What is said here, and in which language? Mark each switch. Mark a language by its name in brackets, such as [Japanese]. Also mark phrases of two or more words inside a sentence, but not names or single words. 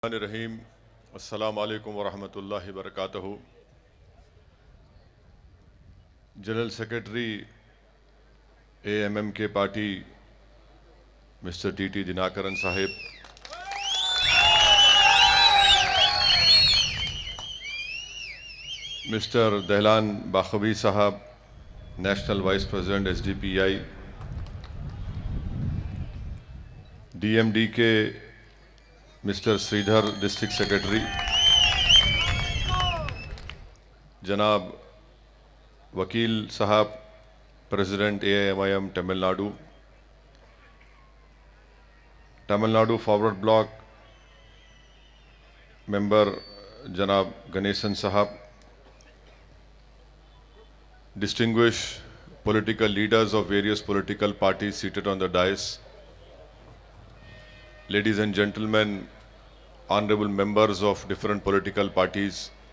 [Arabic] Rahim. السلام عليكم ورحمة الله وبركاته. [English] General Secretary AMMK Party, Mr. TTV Dhinakaran Sahib, Mr. Dehlan Bakhavi Sahab, National Vice President SDPI, DMDK Mr. Sridhar, District Secretary, Janab Vakil Sahab, President AIMIM Tamil Nadu, Tamil Nadu Forward Bloc Member Janab Ganesan Sahab, distinguished political leaders of various political parties seated on the dais, ladies and gentlemen, honorable members of different political parties.